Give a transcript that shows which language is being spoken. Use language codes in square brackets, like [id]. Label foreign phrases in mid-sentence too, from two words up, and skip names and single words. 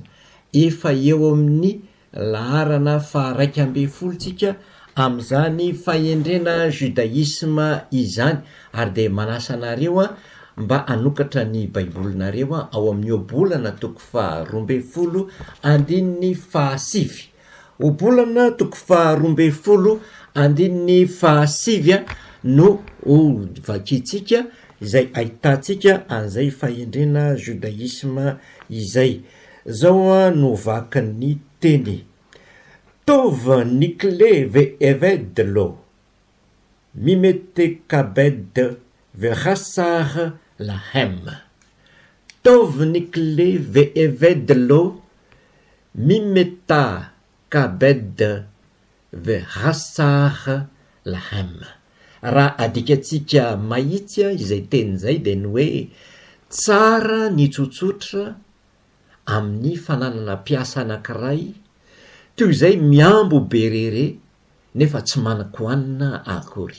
[mg] Efa eo amin'ny laharana faharaika ambin'ny folontsika amin'izany fahendrena judaisme izany, ary dia manasa anareo mba hanokatra ny baibolinareo ao amin'ny obolana toko faharoa ambin'ny folo andininy fahasivy. Obolana toko faharoa ambin'ny folo andininy fahasivy no vakitsika izay ahitantsika an'izay fahendrena judaisme izay. Zao no vakin'ny teny: [he] טוב נקלה ועבד לו ממתכבד וחסר לחם. טוב נקלה ועבד לו ממתכבד וחסר לחם. [mg] Raha adikatsika mahitsy izay tenin'izay dia ny hoe tsara ny tsotsotra amin'ny fananana piasa anankiray toy izay miambo berere nefa tsy manan-kohanina akory.